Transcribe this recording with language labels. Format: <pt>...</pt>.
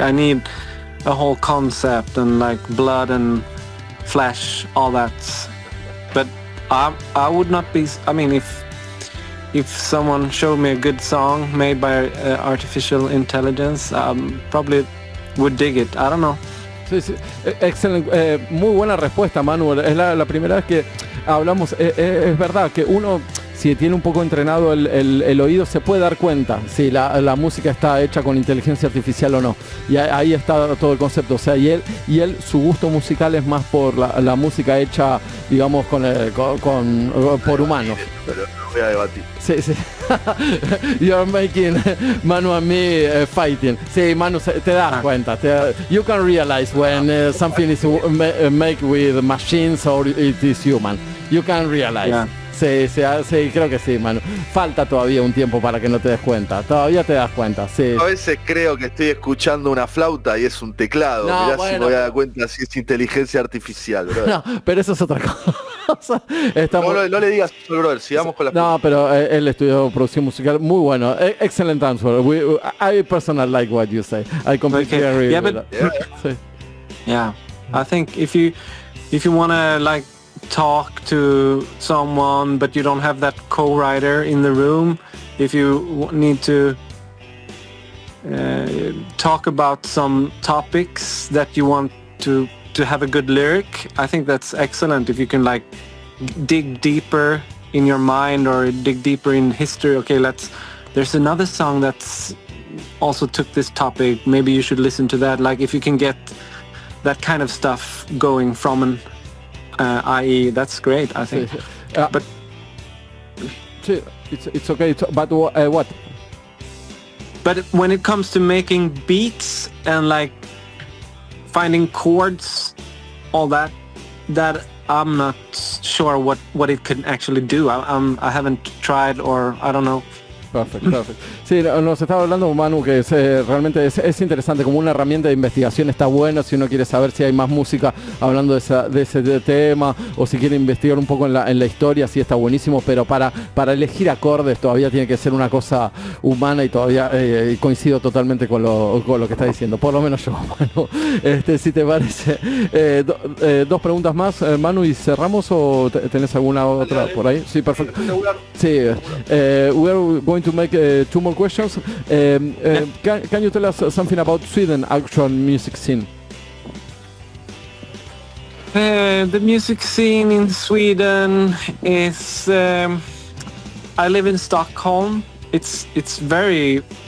<en>I need a whole concept and like blood and flesh, all that. But I would not be, I mean, if someone showed me a good song made by artificial intelligence, probably would dig it. I don't know.</en> <es>Sí. Excelente. Muy buena respuesta, Manuel. Es la primera vez que hablamos. Es verdad que uno, si tiene un poco entrenado el oído, se puede dar cuenta si la música está hecha con inteligencia artificial o no. Y ahí está todo el concepto. O sea, y él su gusto musical es más por la música hecha, digamos, por humanos. Pero no voy a debatir. Sí.</es> <en>You are making Manu and me fighting.</en> <es>Sí, Manu, te das cuenta.</es> <en>You can realize when something is made with machines or it is human. You can realize. Yeah.</en> <es>Sí, creo que sí, Manu. Falta todavía un tiempo para que no te des cuenta. Todavía te das cuenta, sí. A veces creo que estoy escuchando una flauta y es un teclado. No, Mirá, bueno, si me voy a dar cuenta si es inteligencia artificial, bro. No, pero eso es otra cosa. No le digas eso, brother. Sigamos con la... No, pero él estudió producción musical. Muy bueno.</es> <en>Excellent answer. I personally like what you say. I completely agree with that. Sí. Yeah. I think if you want to like talk to someone but you don't have that co-writer in the room, if you need to talk about some topics that you want to have a good lyric, I think that's excellent. If you can like dig deeper in your mind or dig deeper in history, okay, there's another song that's also took this topic, maybe you should listen to that. Like if you can get that kind of stuff going from an IE, that's great, I think. But it's okay. But what? But when it comes to making beats and like finding chords, all that I'm not sure what it can actually do. I haven't tried, or I don't know.</en> <es>Perfecto. Sí, nos estaba hablando Manu que realmente es interesante, como una herramienta de investigación está bueno si uno quiere saber si hay más música hablando de ese tema, o si quiere investigar un poco en la historia, sí está buenísimo, pero para elegir acordes todavía tiene que ser una cosa humana, y todavía coincido totalmente con lo que está diciendo, por lo menos yo, Manu. Si te parece, dos preguntas más, Manu, y cerramos, o tenés alguna otra por ahí. Sí, perfecto.</es> <en>Sí, we're going to make 2 more questions. Can you tell us something about Sweden actual music scene? The music scene in Sweden is. I live in Stockholm. It's very.</en>